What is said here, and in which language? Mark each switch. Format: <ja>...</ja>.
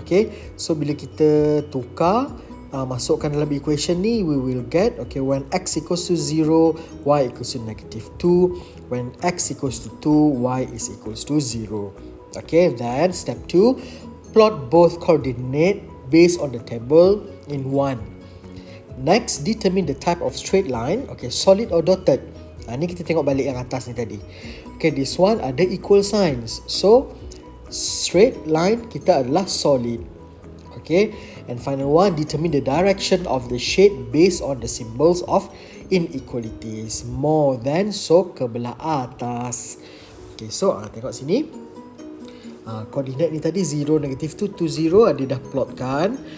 <en>Okay, so</en> <ms>bila kita tukar, masukkan dalam equation ni,</ms> <en>we will get, okay, when x equals to 0, y equals to negative 2. When x equals to 2, y is equals to 0. Okay, then step 2, plot both coordinate based on the table in 1. Next, determine the type of straight line. Okay, solid or dotted.</en> <ms>Ni kita tengok balik yang atas ni tadi. Okay,</ms> <en>this one</en> <ms>ada equal signs. So, straight line kita adalah solid.</ms> <en>Okay, and final one, determine the direction of the shade based on the symbols of inequalities. More than,</en> <ms>so ke belah atas. Okay, so tengok sini. Koordinat ni tadi 0, negative 2, 2, 0 dia dah plotkan.</ms>